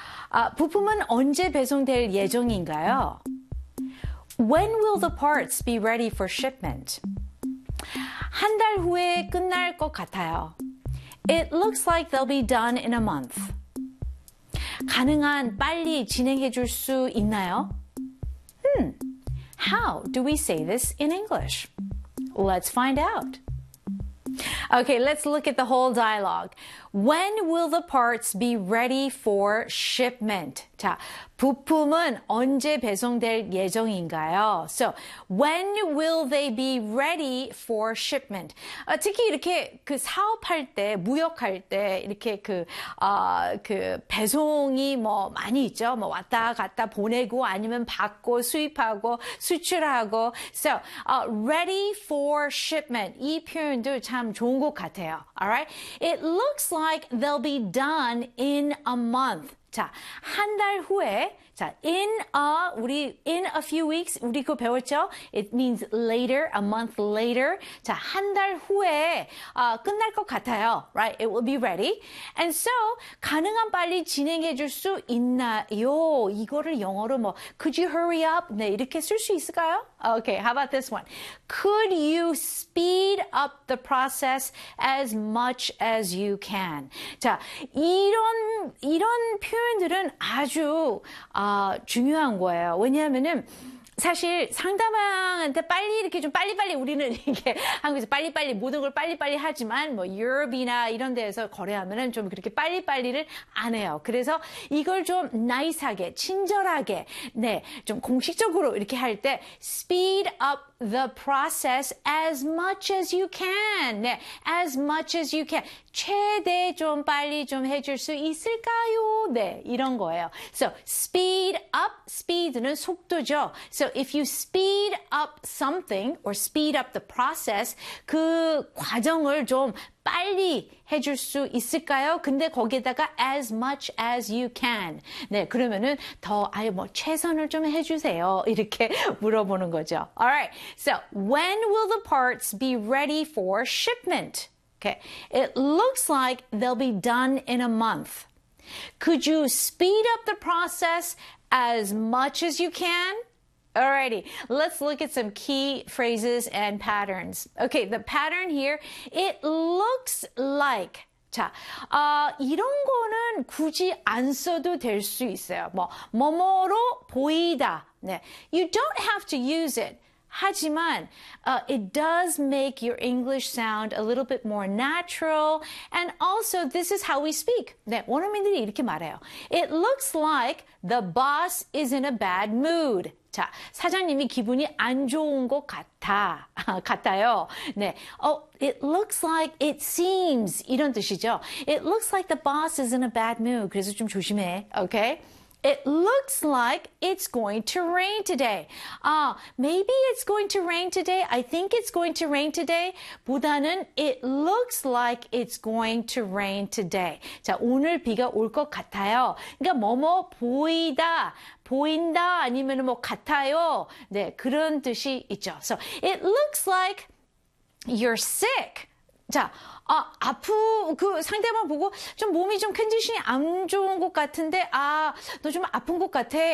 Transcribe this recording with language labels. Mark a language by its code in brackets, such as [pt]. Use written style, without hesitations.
[ko] 아, 부품은 언제 배송될 예정인가요? [en] When will the parts be ready for shipment? [ko] 한 달 후에 끝날 것 같아요. [en] It looks like they'll be done in a month. [ko] 가능한 빨리 진행해 줄 수 있나요? [en] How do we say this in English? Let's find out. Okay, let's look at the whole dialogue. When will the parts be ready for shipment? [ko] 자, 부품은 언제 배송될 예정인가요? [en] So, when will they be ready for shipment? [ko] 아, 특히 이렇게 그 사업할 때, 무역할 때 이렇게 그, 아, 그 배송이 뭐 많이 있죠. 뭐 왔다 갔다 보내고 아니면 받고 수입하고 수출하고. [en] So, ready for shipment. [ko] 이 표현도 참 좋은 것 같아요. [en] Alright? It looks like they'll be done in a month. [ko] 자, 한 달 후에, 자, [en] in a few weeks, [ko] 우리 그거 배웠죠? [en] It means later, a month later. [ko] 자, 한 달 후에, 끝날 것 같아요. [en] Right? It will be ready. And so, [ko] 가능한 빨리 진행해 줄 수 있나요? 이거를 영어로 뭐, [en] could you hurry up? [ko] 네, 이렇게 쓸 수 있을까요? [en] Okay, how about this one? Could you speed up the process as much as you can? [ko] 자, 이런 표현들은 아주 중요한 거예요. 왜냐하면은 사실 상대방한테 빨리 이렇게 좀 빨리빨리 우리는 이게 한국에서 빨리빨리 모든 걸 빨리빨리 하지만 뭐 유럽이나 이런 데에서 거래하면은 좀 그렇게 빨리빨리를 안 해요. 그래서 이걸 좀 나이스하게 친절하게 네, 좀 공식적으로 이렇게 할 때 [en] speed up the process as much as you can. 네, as much as you can. [ko] 최대 좀 빨리 좀 해줄 수 있을까요? 네, 이런 거예요. [en] So, speed up, [ko] speed는 속도죠. [en] So, if you speed up something or speed up the process, [ko] 그 과정을 좀 빨리 해줄 수 있을까요? 근데 거기에다가 [en] as much as you can. [ko] 네, 그러면은 더 아예 뭐 최선을 좀 해주세요. 이렇게 물어보는 거죠. [en] Alright, so when will the parts be ready for shipment? Okay, it looks like they'll be done in a month. Could you speed up the process as much as you can? Alrighty, let's look at some key phrases and patterns. Okay, the pattern here, it looks like. [ko] 자, 이런 거는 굳이 안 써도 될 수 있어요. 뭐, 뭐뭐로 보이다. 네. [en] You don't have to use it. [ko] 하지만, [en] it does make your English sound a little bit more natural. And also, this is how we speak. [ko] 네, 원어민들이 이렇게 말해요. [en] It looks like the boss is in a bad mood. [ko] 자, 사장님이 기분이 안 좋은 것 같아요. [en] 네. Oh, it looks like, it seems. [ko] 이런 뜻이죠. [en] It looks like the boss is in a bad mood. [ko] 그래서 좀 조심해. Okay? [en] It looks like it's going to rain today. Maybe it's going to rain today. I think it's going to rain today. [ko] 보다는 [en] it looks like it's going to rain today. [ko] 자, 오늘 비가 올 것 같아요. 그러니까 뭐뭐 보이다. 보인다 아니면 뭐 같아요. 네, 그런 뜻이 있죠. [en] So, it looks like you're sick. [ko] 자, 그 상대방 보고 좀 몸이 좀 컨디션이 안 좋은 것 같은데 아, 너 좀 아픈 것 같아.